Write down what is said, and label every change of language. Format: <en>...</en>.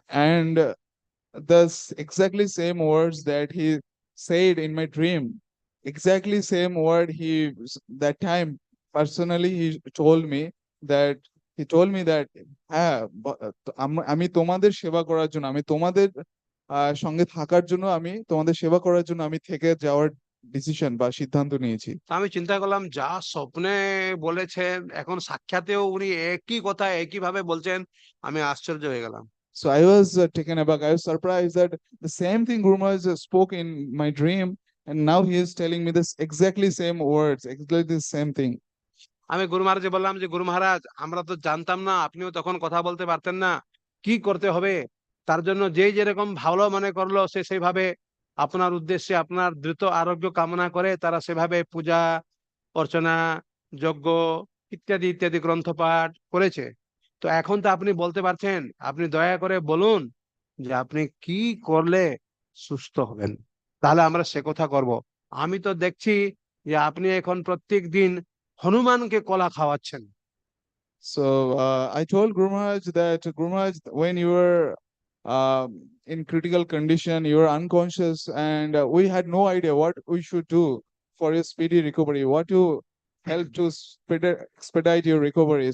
<en>And the exactly same words that he said in my dream, exactly same word he that time personally he told me that</en> <bn>হ্যাঁ আমি তোমাদের সেবা করার জন্য, আমি তোমাদের সঙ্গে থাকার জন্য, আমি তোমাদের সেবা করার জন্য আমি থেকে যাওয়ার ডিসিশন বা সিদ্ধান্ত নিয়েছি। আমি চিন্তা করলাম, যা স্বপ্নে বলেছেন এখন সাক্ষাতেও উনি একই কথা একই ভাবে বলছেন, আমি আশ্চর্য হয়ে গেলাম।</bn> <en>So I was taken aback. I was surprised that the same thing Guru Maharaj spoke in my dream, and now he is telling me this exactly same words, exactly the same thing.</en> <bn>আমি গুরু মহারাজকে বললাম যে গুরু মহারাজ, আমরা তো জানতাম না, আপনিও তখন কথা বলতে পারতেন না, কি করতে হবে। তার জন্য যেই যেরকম ভালো মনে করলো সে সেইভাবে আপনার উদ্দেশ্যে আপনার দ্রুত আরোগ্য কামনা করে তারা সেভাবে পূজা অর্চনা, যজ্ঞ ইত্যাদি ইত্যাদি গ্রন্থ পাঠ করেছে। তো এখন তো আপনি বলতে পারছেন, আপনি দয়া করে বলুন যে আপনি কি করলে সুস্থ হবেন, তাহলে আমরা সে কথা করব। আমি তো দেখছি যে আপনি এখন প্রত্যেক দিন হনুমানকে কলা খাওয়াচ্ছেন।</bn> <en>So I told Guru Maharaj that Guru Maharaj, when you were in critical condition, you were unconscious, and we had no idea what we should do for your speedy recovery, what to help to expedite your recovery.</en>